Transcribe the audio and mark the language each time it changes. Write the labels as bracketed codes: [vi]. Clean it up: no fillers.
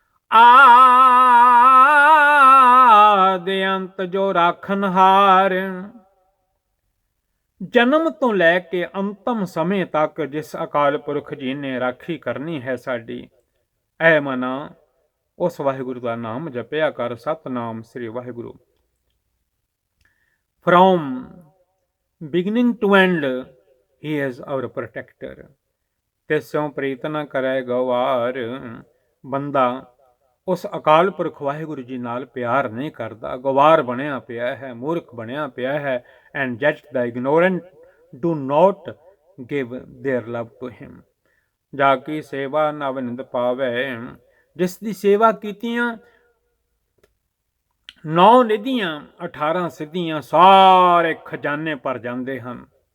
[pa] ਆਦਿ ਅੰਤ ਜੋ ਰਾਖਨਹਾਰ, ਜਨਮ ਤੋਂ ਲੈ ਕੇ ਅੰਤਮ ਸਮੇਂ ਤੱਕ ਜਿਸ ਅਕਾਲ ਪੁਰਖ ਜੀ ਨੇ ਰਾਖੀ ਕਰਨੀ ਹੈ ਸਾਡੀ, ਐ ਮਨਾ ਉਸ ਵਾਹਿਗੁਰੂ ਦਾ ਨਾਮ ਜਪਿਆ ਕਰ। ਸਤਨਾਮ ਸ੍ਰੀ Waheguru. [en] From beginning to end he is our protector। [pa] ਤਿਸੋਂ ਪ੍ਰੀਤ ਨ ਕਰੈ ਗਵਾਰ। ਬੰਦਾ ਉਸ ਅਕਾਲ ਪੁਰਖ ਵਾਹਿਗੁਰੂ ਜੀ ਨਾਲ ਪਿਆਰ ਨਹੀਂ ਕਰਦਾ, ਗਵਾਰ ਬਣਿਆ ਪਿਆ ਹੈ, ਮੂਰਖ ਬਣਿਆ ਪਿਆ ਹੈ। [en] And yet the ignorant do not give their love to him। [pa] ਜਾ ਕੀ ਸੇਵਾ ਨਵ ਨਿੰਦ ਪਾਵੈ, ਜਿਸ ਦੀ ਸੇਵਾ ਕੀਤੀਆਂ 9 ਨਿਧੀਆਂ 18 ਸਿੱਧੀਆਂ ਸਾਰੇ ਖਜ਼ਾਨੇ ਭਰ ਜਾਂਦੇ ਹਨ।